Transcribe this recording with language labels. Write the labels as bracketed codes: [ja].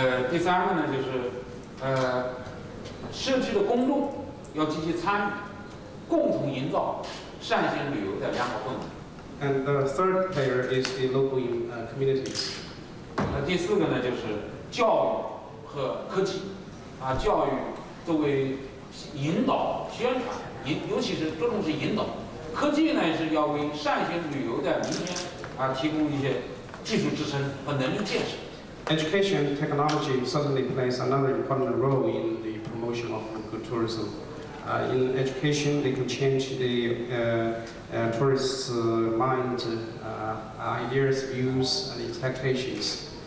[zh] 第三个呢就是社区的公众要积极参与，共同营造善行旅游的良好氛围。 [en] And the third player is the local communities. [zh] 第4个呢就是教育和科技，教育作为引导、宣传，尤其是着重是引导。科技呢是要为善行旅游的明天提供一些技术支撑和能力建设。 [en] Education and technology certainly plays another important role in the promotion of good tourism. In education, they can change the tourists' mind, ideas, views, and expectations.